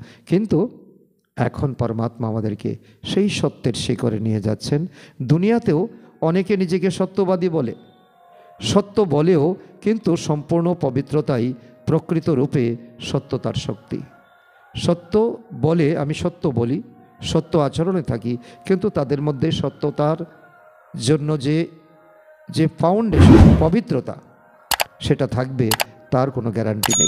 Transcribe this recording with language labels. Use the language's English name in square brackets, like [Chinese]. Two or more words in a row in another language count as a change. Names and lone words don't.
[Bangla] কিন্তু এখন পরমাত্মা আমাদেরকে সেই সত্যের শিখরে নিয়ে যাচ্ছেন। দুনিয়াতেও অনেকে নিজেকে সত্যবাদী বলে, সত্য বলেও কিন্তু সম্পূর্ণ পবিত্রতাই প্রকৃত রূপে সত্যতার শক্তি। সত্য বলে আমি সত্য বলি, সত্য আচরণে থাকি, কিন্তু তাদের মধ্যে সত্যতার জন্য যে ফাউন্ডেশন পবিত্রতা সেটা থাকবে তার কোনো গ্যারান্টি নেই।